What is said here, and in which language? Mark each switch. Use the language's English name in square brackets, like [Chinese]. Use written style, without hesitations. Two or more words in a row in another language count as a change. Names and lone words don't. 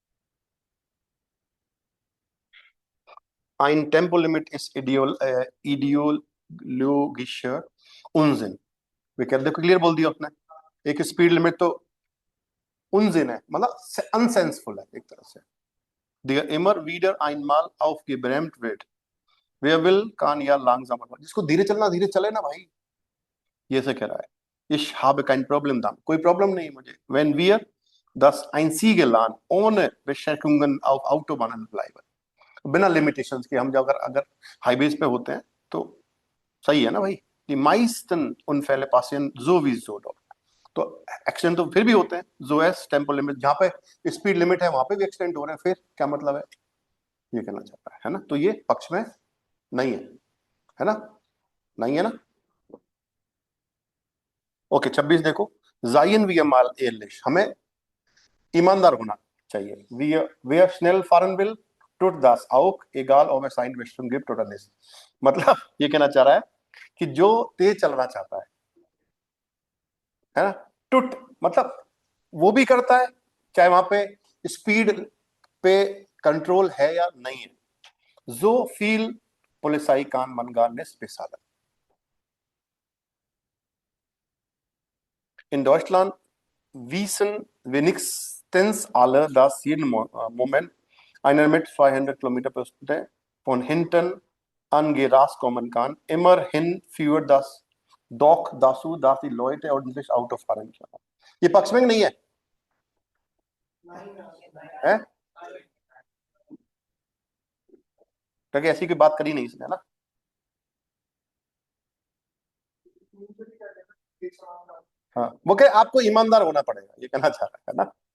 [German] Ein Tempolimit ist ideologischer Unsinn। [Hindi] वे कहते, देखो क्लियर बोल दिया उसने, एक स्पीड लिमिट तो उनजिन है, मतलब अनसेंसफुल है एक तरह से। [German] Der immer wieder einmal aufgebrämt wird, wer will kann ja langsamer fahren। [Hindi] जिसको धीरे चलना धीरे चले ना भाई, ये से कह रहा है। [German] Ich habe kein Problem damit, [Hindi] कोई प्रॉब्लम नहीं मुझे। [German] Wenn wir das einzige Land ohne Beschränkungen auf Autobahnen bleiben, [Hindi] बिना लिमिटेशंस के हम जब अगर अगर हाईवेज पे होते हैं तो सही है ना भाई। [German] Die meisten Unfälle passieren sowieso dort। [Hindi] तो एक्सीडेंट तो फिर भी होते हैं, जो है टेम्पो लिमिट, जहाँ पे [English] speed limit [Hindi] है वहां पे भी एक्सीडेंट हो रहे हैं, फिर क्या मतलब है, ये कहना चाहता है ना। तो ये पक्ष में नहीं है ना, नहीं है ना। ओके 26 देखो, [German] Seien wir mal ehrlich, [Hindi] हमें ईमानदार होना चाहिए। [German] wer schnell fahren will tut das auch egal ob es eine Richtung gibt oder nicht। [Hindi] मतलब ये कहना चाह रहा है कि जो तेज चलना चाहता है ना, टुट मतलब वो भी करता है, चाहे वहां पे स्पीड पे कंट्रोल है या नहीं है। [German] so viel Polizei kann man gar nicht bezahlen। In Deutschland wissen wenigstens alle, dass jeden Moment einer mit 200 km/h von hinten angerast kommen kann। Immerhin führt das doch dazu, dass die Leute ordentlich Auto fahren können। [Hindi] ये पक्ष में नहीं है? क्योंकि ऐसी कोई बात करी नहीं इसने ना। हाँ, वो कहे आपको ईमानदार होना पड़ेगा, ये कहना चाह रहा है ना।